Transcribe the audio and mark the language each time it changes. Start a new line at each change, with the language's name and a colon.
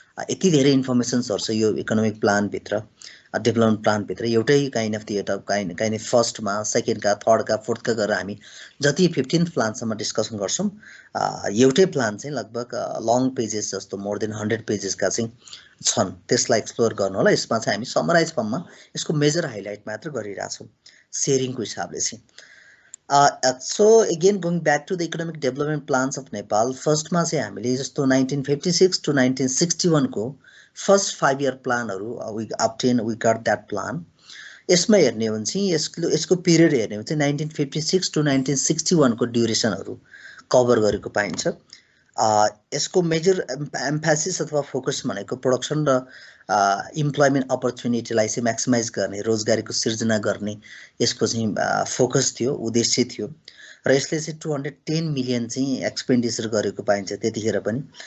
Nepali: यति धेरै इन्फर्मेसन्सहरू छ यो इकोनोमिक प्लानभित्र डेभलपमेन्ट प्लानभित्र एउटै काइन्ड अफ एउटा काइन्ड अफ फर्स्टमा सेकेन्डका थर्डका फोर्थका गरेर हामी जति 15th प्लानसम्म डिस्कसन गर्छौँ एउटै प्लान चाहिँ लगभग लङ पेजेस जस्तो मोर देन 100 पेजेसका चाहिँ छन् त्यसलाई एक्सप्लोर गर्नु होला यसमा चाहिँ हामी समराइज फर्ममा यसको मेजर हाइलाइट मात्र गरिरहेछौँ सेयरिङको हिसाबले चाहिँ
English: So again, going back to the economic development plans of Nepal, first
Nepali: मा चाहिँ हामीले जस्तो
English: 1956 to 1961 को first 5-year planहरू we got that plan.
Nepali: यसमा हेर्ने हो भने चाहिँ यसको पिरियड हेर्ने हो भने चाहिँ 1956 to 1961 को ड्युरेसनहरू कभर गरेको पाइन्छ। यसको मेजर एम्फासिस अथवा फोकस भनेको प्रोडक्सन र इम्प्लोइमेन्ट अपर्च्युनिटीलाई चाहिँ म्याक्सिमाइज गर्ने, रोजगारीको सिर्जना गर्ने यसको चाहिँ फोकस थियो, उद्देश्य थियो र यसले चाहिँ 210 मिलियन चाहिँ एक्सपेन्डिचर गरेको पाइन्छ त्यतिखेर पनि।